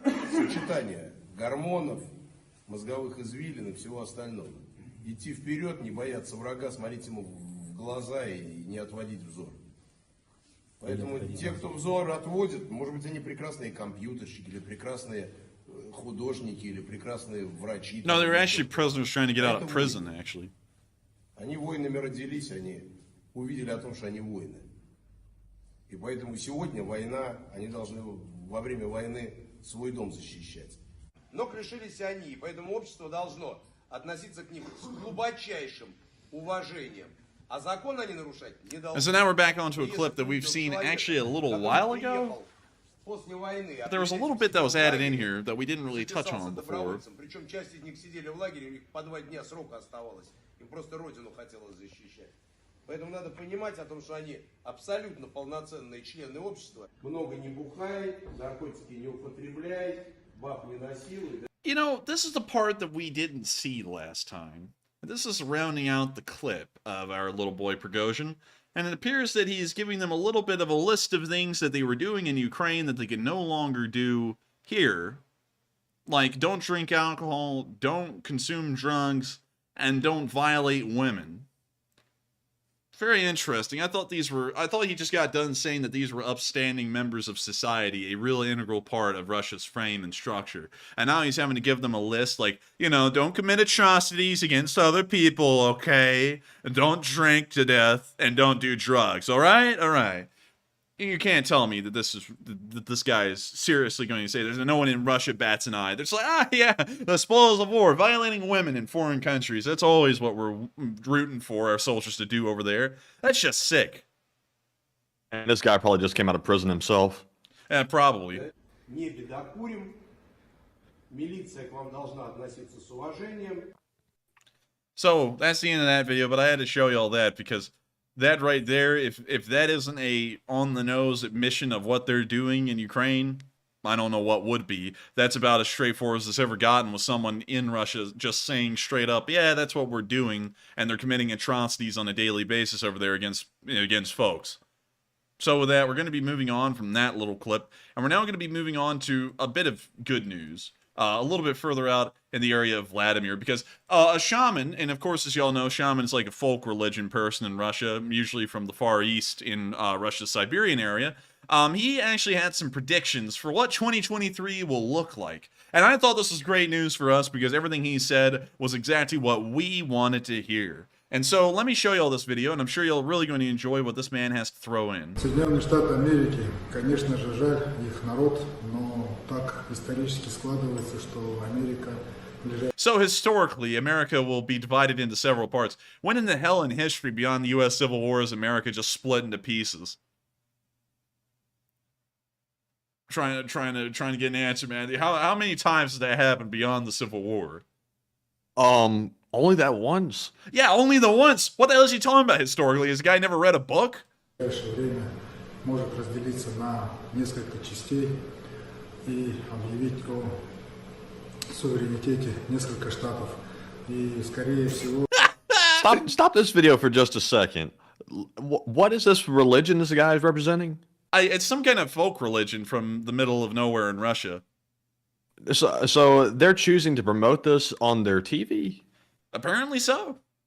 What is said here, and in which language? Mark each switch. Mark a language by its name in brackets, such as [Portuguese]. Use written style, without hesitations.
[Russian] Сочетание гормонов, мозговых извилин и всего остального. Идти вперед, не бояться врага, смотреть ему в глаза и не отводить взор. Поэтому те, кто взор отводит, может быть, они прекрасные компьютерщики или прекрасные художники или прекрасные врачи. [English] No, they were actually prisoners trying to get out of prison, actually. [Russian] Они воинами родились, они увидели о том, что они воины. И поэтому сегодня война, они должны во время войны свой дом защищать. Но лишились они, и поэтому общество должно относиться к ним с глубочайшим уважением. [English] And so now we're back onto a clip that we've seen actually a little while ago. But there was a little bit that was added in here that we didn't really touch on before. [Russian] Причем часть из них сидели в лагере, у них по 2 дня срока оставалось. Им просто родину хотелось защищать. Поэтому надо понимать о том, что они абсолютно полноценные члены общества. Много не бухай, наркотики не употребляй, баб не насилуй. [English] You know, this is the part that we didn't see last time. This is rounding out the clip of our little boy Prigozhin, and it appears that he is giving them a little bit of a list of things that they were doing in Ukraine that they can no longer do here. Like, don't drink alcohol, don't consume drugs, and don't violate women. Very interesting. I thought he just got done saying that these were upstanding members of society, a real integral part of Russia's frame and structure. And now he's having to give them a list like, you know, don't commit atrocities against other people, okay? And don't drink to death, and don't do drugs, all right? All right. You can't tell me that this guy is seriously going to say there's no one in Russia bats an eye. They're just like, yeah, the spoils of war, violating women in foreign countries. That's always what we're rooting for our soldiers to do over there. That's just sick. And this guy probably just came out of prison himself. Yeah, probably. [Russian] Не бедокурим. Милиция к вам должна относиться с уважением. [English] So that's the end of that video, but I had to show you all that because that right there, if that isn't a on-the-nose admission of what they're doing in Ukraine, I don't know what would be. That's about as straightforward as it's ever gotten with someone in Russia just saying straight up, yeah, that's what we're doing, and they're committing atrocities on a daily basis over there against folks. So with that, we're going to be moving on from that little clip, and we're now going to be moving on to a bit of good news. A little bit further out in the area of Vladimir, because a shaman, and of course, as y'all know, shaman is like a folk religion person in Russia, usually from the Far East in Russia's Siberian area. He actually had some predictions for what 2023 will look like. And I thought this was great news for us because everything he said was exactly what we wanted to hear. And so let me show you all this video, and I'm sure you're really going to enjoy what this man has to throw in. [Russian] Соединенные Штаты Америки, конечно же, жаль их народ, но так исторически складывается, что Америка... [English] So historically, America will be divided into several parts. When in the hell in history beyond the U.S. Civil War is America just split into pieces? Trying to get an answer, man. How many times did that happen beyond the Civil War? Only that once. Yeah, only the once. What the hell is he talking about historically? Has the guy never read a book? [Russian] В ближайшее время может разделиться на несколько частей и объявить о суверенитете несколько штатов. И скорее всего... [English] Stop this video for just a second. What is this religion this guy is representing? It's some kind of folk religion from the middle of nowhere in Russia. So they're choosing to promote this on their TV? Apparently so.